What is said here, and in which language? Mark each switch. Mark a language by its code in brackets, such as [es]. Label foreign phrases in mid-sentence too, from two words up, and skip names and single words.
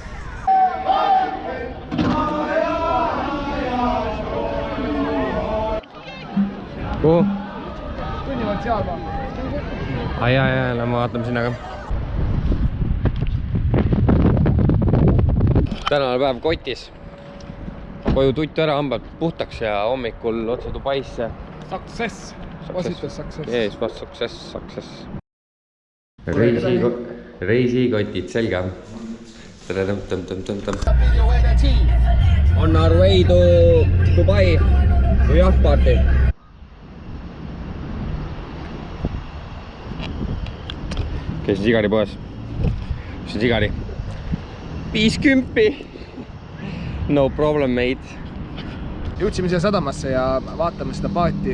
[et] Kuhu? Kõnnivad seal ma. Jaa, lähme vaatame sinna ka. Tänane päev kotis. Koju tuttu ära, hambad puhtaks ja hommikul otse Dubaisse. [en] Success! Positive success. Yes, success. [et] Reisikotid, selge. [en] On our way to Dubai to yacht party. [et] Käisin sigari poes. Mis on sigari? 50. [en] No problem, mate. [et] Jõudsime siia sadamasse ja vaatame seda paati.